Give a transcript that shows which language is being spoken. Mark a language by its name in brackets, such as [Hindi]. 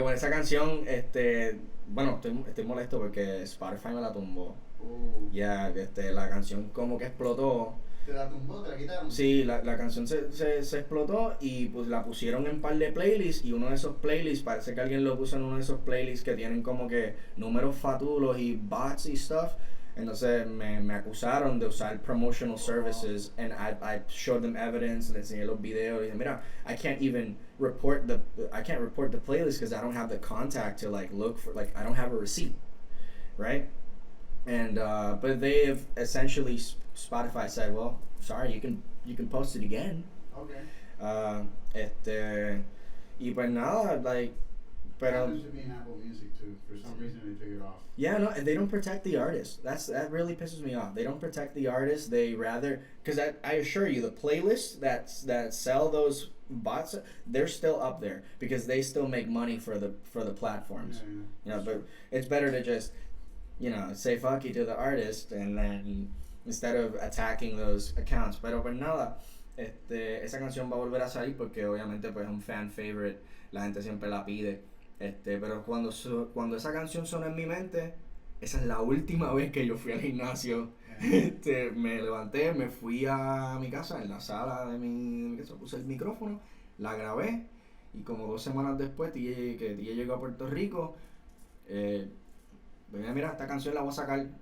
[Spanish] Esa canción, bueno, estoy molesto porque Spotify me la tumbó. La canción como que explotó. ¿Te la tumbó? ¿Te la quitaron? Sí, la canción se explotó y pues la pusieron en un par de playlists, y uno de esos playlists, parece que alguien lo puso en uno de esos playlists que tienen como que números fatulos y bots y stuff. Entonces me acusaron de usar [English] promotional services, and I showed them evidence, [Spanish] le enseñé los videos, y dije, mira, [English] I can't report the playlist because I don't have the contact to look for, I don't have a receipt, right? And but they have essentially, Spotify said, well, sorry, you can post it again. Okay. [Spanish] Ah, y pues nada, like, pero [English] Happens to be in Apple Music too. For some reason, they took it off. yeah, no, they don't protect the artist. That really pisses me off. They don't protect the artist. They rather, because I assure you, the playlists that sell those bots, they're still up there because they still make money for the platforms. Yeah, You know, but it's better to just, say fuck you to the artist and then instead of attacking those accounts. [Spanish] Pero pues nada, esa canción va a volver a salir porque obviamente pues es un [English] fan favorite, [Spanish] la gente siempre la pide. Pero cuando esa canción sonó en mi mente, esa es la última vez que yo fui al gimnasio. Me levanté, me fui a mi casa, en la sala de mi casa, puse el micrófono, la grabé y como 2 semanas después que TJ llegó a Puerto Rico, mira, esta canción la voy a sacar.